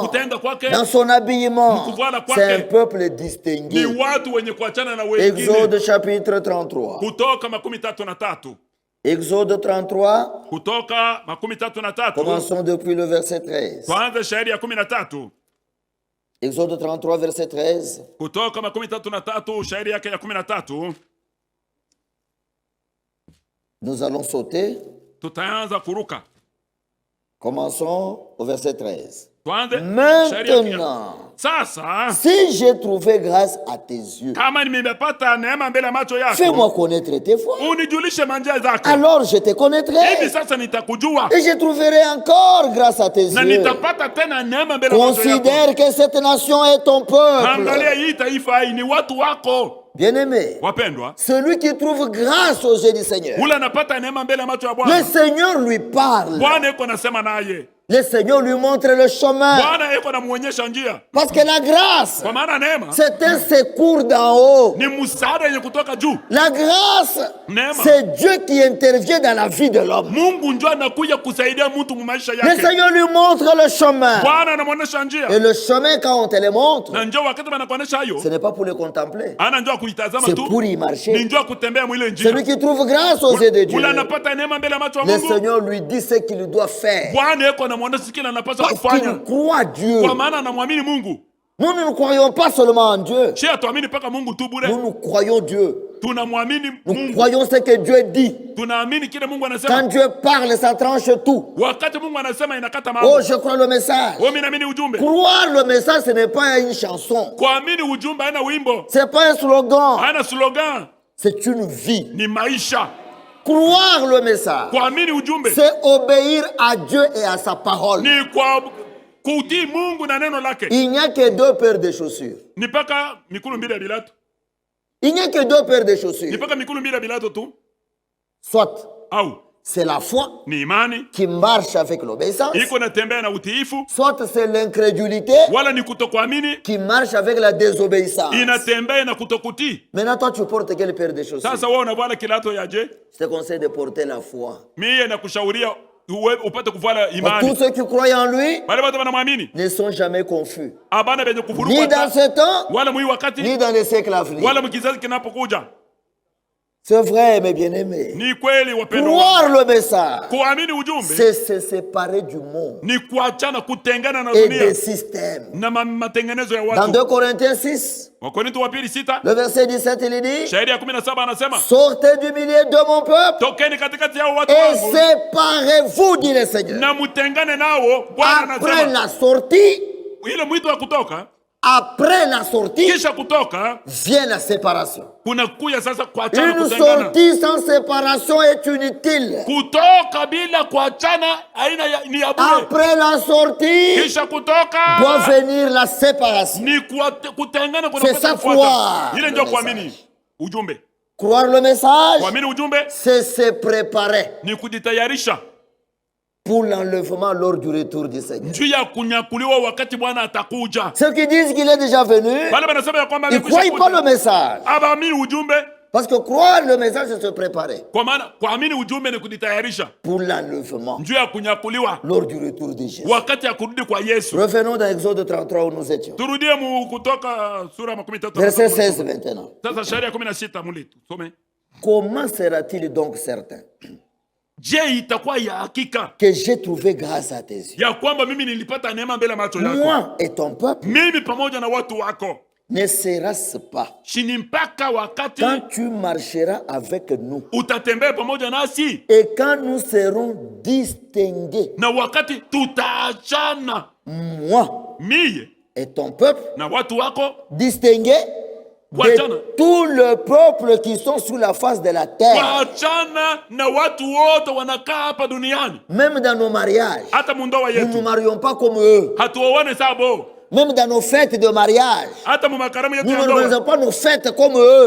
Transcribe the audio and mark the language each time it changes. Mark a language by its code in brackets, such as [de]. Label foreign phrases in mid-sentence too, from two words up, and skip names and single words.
[sw] mkutenda kwake, [fr] dans son habillement. [sw] Mkuvala kwake. [fr] C'est un peuple [sw] ni [fr] distingué. [sw] watu wenye kuachana na wengine. [fr] Exode chapitre 33. [sw] Kutoka 33, [fr] Exode 33, [sw] Kutoka 33, [fr] commençons depuis le verset 13. [sw] tuanze shairi ya 13. [fr] Exode 33, verset 13. [sw] Kutoka 33 shairi yake ya 13, [fr] Nous allons sauter. [sw] tutaanza kuruka. [fr] Commençons au verset 13. [sw] Tuanze shairi yake ya. [fr] Maintenant, [sw] Sasa [fr] si j'ai trouvé grâce à tes yeux, [sw] kama nimepata neema mbele ya macho yako, [fr] fais-moi connaître tes voies. [sw] unijulishe manjia zako. [fr] Alors je te [sw] Hivi [fr] connaîtrai [sw] sasa nitakujua [fr] et je trouverai encore grâce à tes [sw] na [fr] yeux. [sw] nitapata tena neema mbele ya macho yako. [fr] Considère que cette nation est ton peuple. [sw] Angalia hii taifa hii ni watu wako. [fr] Bien-aimé, [sw] Wapendwa, [fr] celui qui trouve grâce aux yeux du Seigneur, [sw] ule anapata neema mbele ya macho ya [fr] le [sw] Bwana. [fr] Seigneur lui parle. [sw] Bwana yuko nasema naye. [fr] Le Seigneur lui montre le chemin. [sw] Bwana yuko namuonyesha njia. [fr] Parce que la grâce, [sw] Kwa maana neema [fr] c'est un secours d'en haut. [sw] ni msaada yenye kutoka juu. [fr] La grâce, [sw] Neema, [fr] c'est Dieu qui intervient dans la vie de l'homme. [sw] Mungu ndio anakuja kusaidia mtu mu maisha [fr] Le [sw] yake. [fr] Seigneur lui montre le chemin. [sw] Bwana anamuonyesha njia. [fr] Et le chemin, quand on te le montre, [sw] Na njoo wakati wanakuonyesha hayo, [fr] ce n'est pas pour le contempler. [sw] ana njoo kuitazama [fr] C'est [sw] tu, [fr] pour y [sw] ni [fr] marcher. [sw] njoo kutembea mwile njia. [fr] Celui qui trouve grâce aux yeux de Dieu, [sw] Ule anapata neema mbele ya macho ya [fr] le [sw] Mungu. [fr] Seigneur lui dit ce qu'il doit faire. [sw] Bwana yuko anamuonyesha kile anapaswa [fr] Parce qu'il [sw] kufanya. [fr] croit Dieu. [sw] Kwa maana anamwamini Mungu. [fr] Nous ne croyons pas seulement en Dieu. [sw] Sio atuamini paka Mungu tu bure. [fr] Nous croyons Dieu. [sw] Tunamwamini [fr] Nous [sw] Mungu. [fr] croyons ce que Dieu dit. [sw] Tunaamini kile Mungu [fr] Quand [sw] anasema. [fr] Dieu parle, ça tranche tout. [sw] Wakati Mungu anasema inakata [fr] Oh, [sw] mambo. [fr] je crois le message. [sw] Wewe mimi naamini ujumbe. [fr] Croire le message, ce n'est pas une chanson. [sw] Kuamini ujumbe haina wimbo, [fr] Ce n'est pas un slogan. [sw] haina slogan, [fr] C'est une vie. [sw] ni maisha. [fr] Croire le message, [sw] Kuamini ujumbe [fr] c'est obéir à Dieu et à sa parole. [sw] ni kwa kutii Mungu na neno lake. [fr] Il n'y a que deux paires de chaussures. [sw] Ni paka mikulu mbili ya bilato. [fr] Il n'y a que deux paires de [sw] Ni [fr] chaussures. [sw] paka mikulu mbili ya bilato tu. [fr] Soit [sw] Au [fr] c'est la foi [sw] ni imani [fr] qui marche avec l'obéissance, [sw] iko natembea na utiifu, [fr] soit c'est l'incrédulité [sw] wala ni kutokuamini [fr] qui marche avec la désobéissance. [sw] inatembea na kutokutii. [fr] Maintenant, toi, tu portes quelle paire de chaussures? [sw] Sasa wewe unavala kilato ya je? [fr] Je te conseille de porter la foi. [sw] Mie nakushauria upate kuvala [fr] Tous [sw] imani. [fr] ceux qui croient en lui [sw] Wale watu wanamwamini [fr] ne sont jamais confus. [sw] abana benye Ni kuvurugwa [fr] dans [sw] hata, [fr] ce temps, [sw] wala mwi wakati, [fr] ni dans les siècles à venir. [sw] wala mkizazi kinapokuja. [fr] C'est vrai, mes bien-aimés. [sw] Ni kweli wapendwa. [fr] Croire le message, [sw] Kuamini ujumbe [fr] c'est se séparer du monde [sw] ni kuachana, kutengana na [fr] et [sw] dunia [fr] des systèmes. [sw] na matengenezo ya [fr] Dans [sw] watu. [fr] 2 Corinthiens 6, [sw] Wakorintho wa pili 6 [fr] le verset 17, il dit, [sw] shairi ya 17 anasema, [fr] sortez du milieu de mon peuple [sw] tokeni katikati yao watu [fr] et [sw] wangu [fr] séparez-vous, dit le Seigneur. [sw] na mutengane nao. Bwana [fr] Après [sw] anasema [fr] la sortie, [sw] ile mwito wa kutoka, [fr] après la sortie, [sw] kisha kutoka [fr] vient la séparation. [sw] kuna kuya sasa kuachana, [fr] Une [sw] kutengana. [fr] sortie sans séparation est inutile. [sw] Kutoka bila kuachana aina ni ya bure. [fr] Après la sortie, [sw] Kisha kutoka [fr] doit venir la séparation. [sw] ni kutengana, [fr] C'est ça, [sw] kufuata. [fr] croire [sw] Ile [fr] le [sw] ndio [fr] message. [sw] kuamini ujumbe. [fr] Croire le message, [sw] Kuamini ujumbe [fr] c'est se préparer [sw] ni kujitayarisha [fr] pour l'enlèvement lors du retour du Seigneur. [sw] juu ya kunyakuliwa wakati Bwana atakuja. [fr] Ceux qui disent qu'il est déjà venu, [sw] Wale wanasema ya kwamba [fr] ils ne croient pas le message. [sw] abaamini ujumbe, [fr] Parce que croire le message, c'est se préparer [sw] Kwa maana kuamini ujumbe ni kujitayarisha [fr] pour l'enlèvement [sw] njuu ya kunyakuliwa [fr] lors du retour de Jésus. [sw] wakati ya kurudi kwa Yesu. [fr] Revenons dans Exode 33 où nous étions. [sw] Turudie Kutoka sura 13. [fr] Verset 16 maintenant. [sw] Sasa sharia 16 mulitu. Some. [fr] Comment sera-t-il donc certain [sw] Je, itakuwa ya hakika [fr] que j'ai trouvé grâce à tes yeux? [sw] ya kwamba mimi nilipata neema mbele macho yako? [fr] Moi et ton peuple, [sw] Mimi pamoja na watu wako. [fr] ne sera-ce pas [sw] Shini mpaka wakati [fr] quand tu marcheras avec nous [sw] utatembea pamoja nasi [fr] et quand nous serons distingués, [sw] na wakati tutaachana [fr] moi [sw] mie [fr] et ton peuple, [sw] na watu wako [fr] distingués [sw] Kuachana. [fr] de tout le peuple qui sont sous la face de la terre, [sw] kuachana na watu wote wanakaa hapa duniani. [fr] même dans nos mariages. [sw] Hata mundoa [fr] Nous ne [sw] yetu [fr] nous marions pas comme eux. [sw] hatuoane sabo, [fr] Même dans nos fêtes de mariage, [sw] hata mu makaramu yetu [fr] nous [sw] ya [fr] ne [sw] ndoa [fr] organisons pas nos fêtes comme eux.